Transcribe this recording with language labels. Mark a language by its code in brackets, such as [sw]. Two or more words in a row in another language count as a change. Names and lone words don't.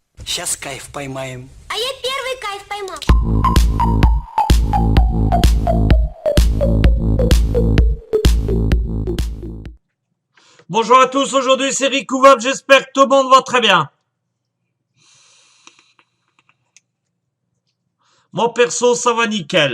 [ru] Сейчас кайф поймаем. А я первый кайф поймал. [fr] Bonjour à tous, aujourd'hui c'est Ricouvable, j'espère que tout le monde va très bien. Moi perso ça va nickel.